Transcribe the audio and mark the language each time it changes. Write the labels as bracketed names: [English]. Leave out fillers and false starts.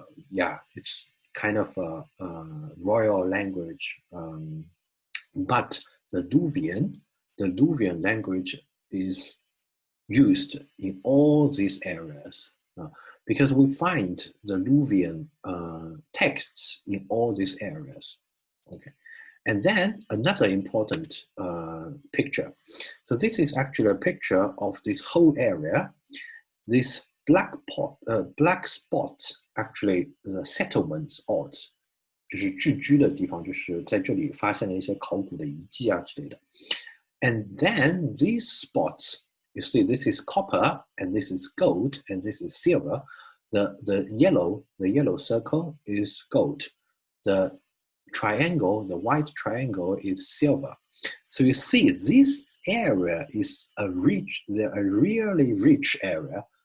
[English] yeah, it's kind of a royal language, but the Luwian language is used in all these areas because we find the Luwian texts in all these areas. Okay, and then another important picture. So this is actually a picture of this whole area. This black spots actually the settlements odds. [Chinese] 就是聚居的地方，就是在这里发现了一些考古的遗迹啊之类的。 [English] And then these spots, you see, this is copper, and this is gold, and this is silver. The yellow circle is gold. The triangle, the white triangle, is silver. So you see, this area is a really rich area.